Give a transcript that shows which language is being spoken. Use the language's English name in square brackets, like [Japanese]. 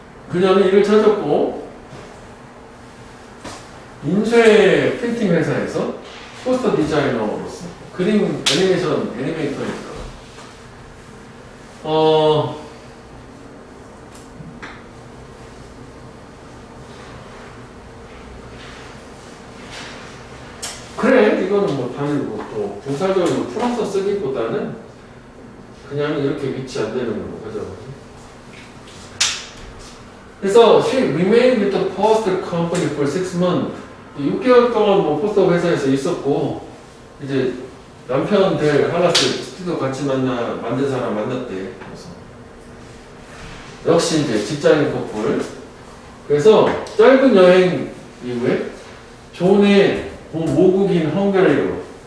[Korean] 그녀는 일을 찾았고 인쇄 프린팅 회사에서 포스터 디자이너로서 그림 애니메이션 애니메이터니까 그래 이거는 뭐 다르고 또 분사적으로 풀어서 쓰기보다는 그냥 이렇게 위치 안 되는 걸로 가져가죠. 그래서 [English] she remained with the poster company for 6 months. [Korean] 6개월 동안 뭐 포스터 회사에서 있었고 이제 남편 될 할라스 스튜디오 같이 만든 사람 만났대. 그래서 역시 이제 직장인 커플. 그래서 짧은 여행 이후에 존의 모국인 헝가리로.